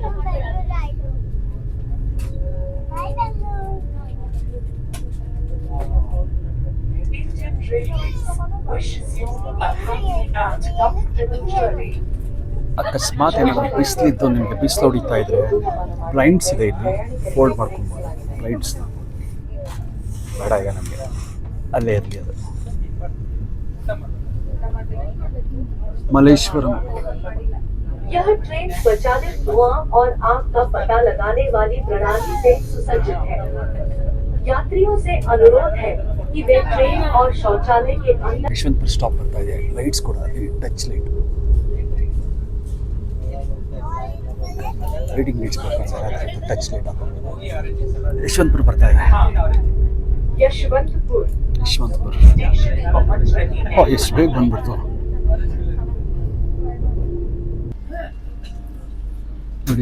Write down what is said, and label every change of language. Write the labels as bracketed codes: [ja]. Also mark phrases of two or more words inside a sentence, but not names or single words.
[kn] ಅಕಸ್ಮಾತ್ ಏನಾದರೂ ಬಿಸಿಲಿದ್ದು ನಿಮಗೆ ಬಿಸಿಲು ಹೊಡಿತಾ ಇದ್ರೆ ಬ್ಲೈಂಡ್ಸ್ ಇದೆ, ಇಲ್ಲಿ ಫೋಲ್ಡ್ ಮಾಡ್ಕೊಬೋದು ಬ್ಲೈಂಡ್ಸ್ನ. ಬೇಡ ಈಗ ನಮಗೆ, ಅಲ್ಲೇ ಇರಲಿ ಅದು. ಮಲ್ಲೇಶ್ವರಂ. [hi] यह ट्रेन स्वचालित धुआं और आग का पता लगाने वाली प्रणाली से सुसज्जित है। यात्रियों से अनुरोध है कि वे ट्रेन और शौचालय के अंदर। [kn] यशवंतपुर स्टॉप ಬರ್ತಾ ಇದೆ. ಲೈಟ್ಸ್ ಕೂಡ [en] touch light, reading lights [kn] ಬರ್ತಾ ಇದೆ, [en] touch light [kn] ಹಾಕೋದು. ಯಶವಂತಪುರ ಬರ್ತಾ ಇದೆ. ಯಶವಂತಪುರ ಎಷ್ಟು ಬೇಗ ಬಂದ್ಬಿಡ್ತು ನೋಡಿ.